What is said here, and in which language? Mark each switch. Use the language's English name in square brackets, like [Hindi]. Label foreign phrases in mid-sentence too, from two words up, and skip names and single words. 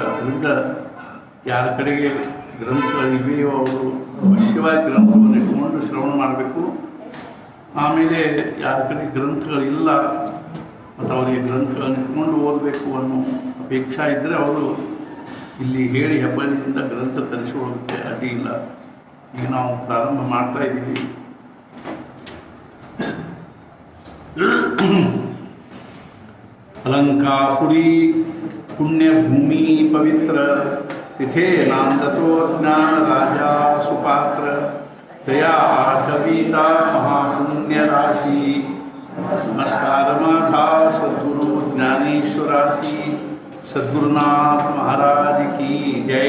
[Kannada] ಅದರಿಂದ ಯಾರ ಕಡೆಗೆ ಗ್ರಂಥಗಳಿವೆಯೋ ಅವರು ಅವಶ್ಯವಾಗಿ ಗ್ರಂಥವನ್ನು ಇಟ್ಕೊಂಡು ಶ್ರವಣ ಮಾಡಬೇಕು. ಆಮೇಲೆ ಯಾರ ಕಡೆ ಗ್ರಂಥಗಳಿಲ್ಲ ಮತ್ತು ಅವರಿಗೆ ಗ್ರಂಥಗಳನ್ನು ಇಟ್ಕೊಂಡು ಓದಬೇಕು ಅನ್ನೋ ಅಪೇಕ್ಷೆ ಇದ್ದರೆ ಅವರು ಇಲ್ಲಿ ಹೇಳಿ ಹೆಬ್ಬಳ್ಳಿಯಿಂದ ಗ್ರಂಥ ತರಿಸಿಕೊಳ್ಳೋದಕ್ಕೆ ಅಡ್ಡಿ ಇಲ್ಲ. ಈಗ ನಾವು ಪ್ರಾರಂಭ ಮಾಡ್ತಾ ಇದ್ದೀವಿ. [Marathi] अलंकापुरी पुण्यभूमि पवित्र तिथे नांदतो ज्ञान राजा सुपात्र दया आठवीता महापुण्य राशि नमस्कार माझा सद्गुरु ज्ञानेश्वरासी सद्गुरुनाथ महाराज की जय.